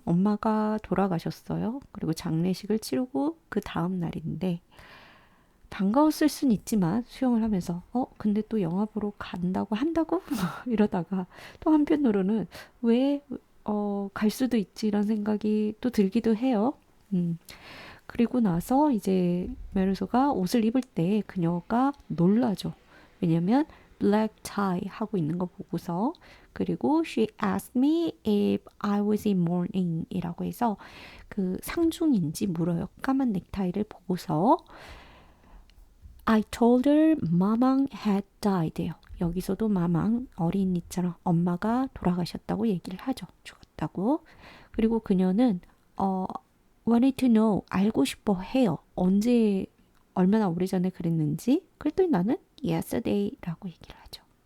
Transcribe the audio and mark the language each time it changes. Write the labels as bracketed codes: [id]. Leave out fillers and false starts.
[ko] 엄마가 돌아가셨어요. 그리고 장례식을 치르고 그 다음 날인데 반가웠을 순 있지만 수영을 하면서 근데 또 영화 보러 한다고 이러다가 또 한편으로는 왜 갈 수도 있지 이런 생각이 또 들기도 해요. 그리고 나서 이제 메르소가 옷을 입을 때 그녀가 놀라죠. 왜냐면 black tie 하고 있는 거 보고서. 그리고 [en] she asked me if I was in mourning [ko] 이라고 해서 그 상중인지 물어요. 까만 넥타이를 보고서. [en] I told her 마망 had died요. [ko] 여기서도 마망 어린이처럼 엄마가 돌아가셨다고 얘기를 하죠. 죽었다고. 그리고 그녀는 [en] wanted to know [ko] 알고 싶어 해요. 언제 얼마나 오래전에 그랬는지. 그랬더니 나는 yesterday라고 얘기를 하죠.